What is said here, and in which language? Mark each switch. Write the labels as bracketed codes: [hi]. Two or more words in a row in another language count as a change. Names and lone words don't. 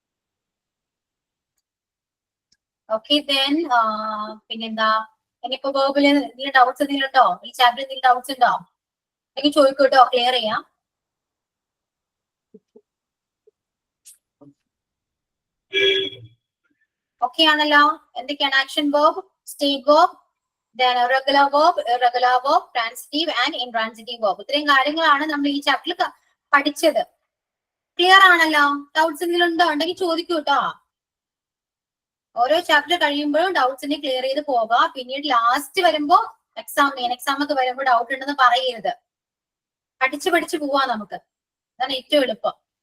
[en] okay, then [ml] പിന്നെന്താ, ഇനിയിപ്പോ വേർബില് എന്തെങ്കിലും ഡൗട്ട്സ് എന്തെങ്കിലും ഉണ്ടോ? ഈ ചാപ്റ്റർ എന്തെങ്കിലും ഡൗട്ട്സ് ഉണ്ടോ? എനിക്ക് ചോദിക്കൂട്ടോ, ക്ലിയർ ചെയ്യാം. ഓക്കെ ആണല്ലോ. [en] എന്തൊക്കെയാണ് action verb, state verb, then regular verb, irregular verb, transitive and intransitive verb. [ml] ഇത്രയും കാര്യങ്ങളാണ് നമ്മൾ ഈ ചാപ്റ്ററിൽ പഠിച്ചത്. ക്ലിയർ ആണല്ലോ? ഡൗട്ട്സ് എന്തെങ്കിലും ഉണ്ടെങ്കിൽ ചോദിക്കൂ കേട്ടോ. ഓരോ ചാപ്റ്റർ കഴിയുമ്പോഴും ഡൗട്ട്സിനെ ക്ലിയർ ചെയ്ത് പോവുക. പിന്നീട് ലാസ്റ്റ് വരുമ്പോ എക്സാം ഒക്കെ വരുമ്പോൾ ഡൗട്ട് ഉണ്ടെന്ന് പറയരുത്. പഠിച്ച് പോവാ നമുക്ക്, അതാണ് ഏറ്റവും എളുപ്പം.